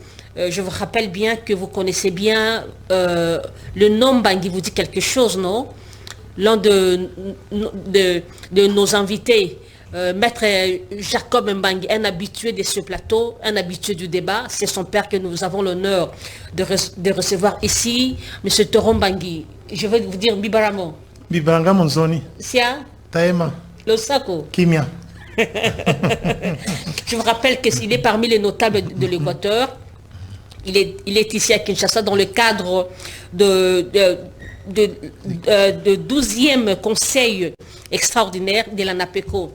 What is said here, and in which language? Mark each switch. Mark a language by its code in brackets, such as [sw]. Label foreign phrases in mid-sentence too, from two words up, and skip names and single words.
[fr] Je vous rappelle bien que vous connaissez bien le nom Bangui vous dit quelque chose, non? L'un de nos invités, Maître Jacob Mbangui, un habitué de ce plateau, un habitué du débat. C'est son père que nous avons l'honneur de recevoir ici. Monsieur Toron Bangui, je vais vous dire Bibaramo. [lol] Bibaranga Monzoni. Sia. Taema. Losako. Kimia. [fr] Je vous rappelle qu'il est parmi les notables de l'Équateur. Il est ici à Kinshasa dans le cadre de 12e conseil extraordinaire de l'ANAPECO.